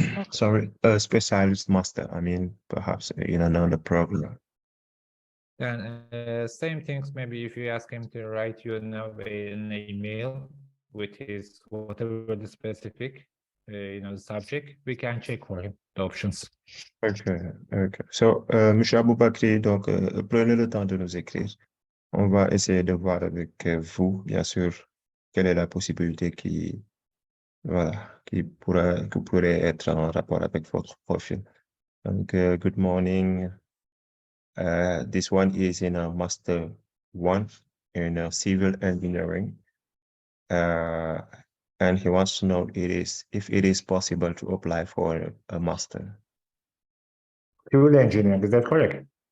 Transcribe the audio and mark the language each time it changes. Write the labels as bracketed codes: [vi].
[en] Sorry, a specialist master. I mean, perhaps in another program. Then same things. Maybe if you ask him to write you an email with his whatever the specific, the subject, we can check for him the options. Okay. [fr] So, Monsieur Aboubakri, donc, prenez le temps de nous écrire. On va essayer de voir avec vous, bien sûr, quelle est la possibilité qui pourrait être en rapport avec votre profil. [en] Donc, good morning. This one is in a Master 1 in civil engineering. And he wants to know if it is possible to apply for a master. Civil engineering, is that correct?